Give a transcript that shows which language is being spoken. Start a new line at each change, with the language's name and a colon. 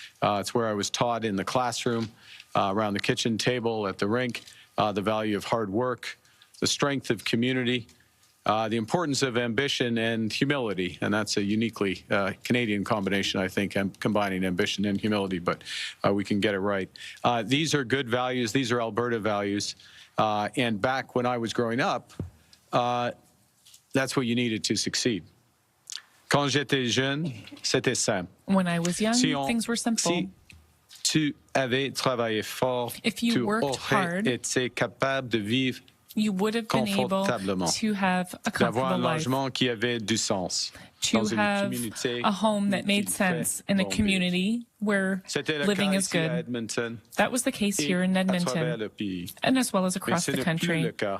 English: It's where I was taught in the classroom, around the kitchen table, at the rink, the value of hard work, the strength of community, the importance of ambition and humility, and that's a uniquely Canadian combination, I think, combining ambition and humility, but we can get it right. These are good values. These are Alberta values. And back when I was growing up, that's what you needed to succeed.
French: Quand j'étais jeune, c'était simple.
English: When I was young, things were simple.
French: Si tu avais travaillé fort,
English: if you worked hard,
French: été capable de vivre
English: you would have been able to have a comfortable life,
French: qui avait du sens,
English: to have a home that made sense in a community where living is good. That was the case here in Edmonton, and as well as across the country.